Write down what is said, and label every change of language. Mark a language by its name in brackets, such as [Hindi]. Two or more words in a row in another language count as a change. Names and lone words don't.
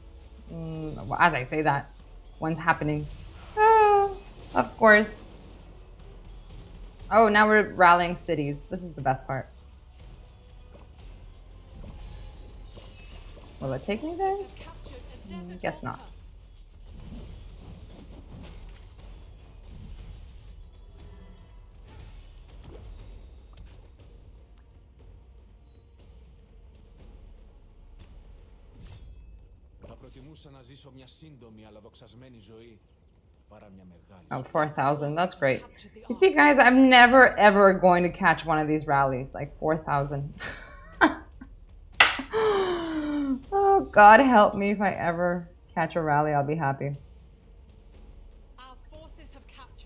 [English] As I say that, one's happening. Ah, of course. Oh, now we're rallying cities. This is the best part. Will it take me there? Have captured a desert Guess not. altar. [Greek] Θα προτιμούσα να ζήσω μια σύντομη αλλά δοξασμένη ζωή παρά μια μεγάλη. [English] Oh, 4,000. That's great. You see, guys, I'm never, ever going to catch one of these rallies. Like 4,000. Oh, God help me if I ever catch a rally. I'll be happy. Our forces have captured a